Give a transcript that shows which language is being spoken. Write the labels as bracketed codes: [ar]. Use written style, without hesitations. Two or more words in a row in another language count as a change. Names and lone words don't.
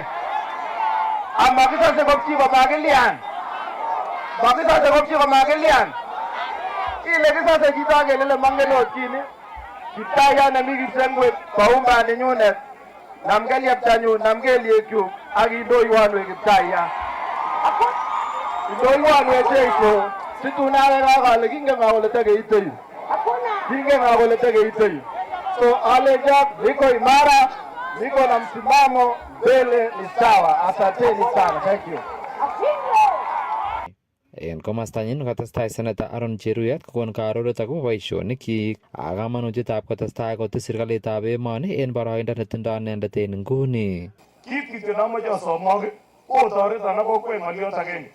[kln] amakisase kopchi komakilian makisase kopchi komakilian ile kisase chito akelele mangen ot chini kiptayat nemi Kipsengwet koumba nenyunet namkelieptanyun namkeliekyuk akindoiwonwek kiptayat indoiwonwek Jeiso situn awek ale kingen nga kole tekeite yu so alejak [sw] niko imara niko na msimamo mbele ni sawa. Asanteni sana. [en] Thank you. [kln] En komastanyin kotestai Senator Aaron Cheruiyot kokon karoret akobo boisionikchik ak kamanutietab kotestai kotes serikalitab emoni en boroindo netindoi inendet en nguni. Kit kityo namoche asomok otoreton ak kokwet ng'oliot agenge.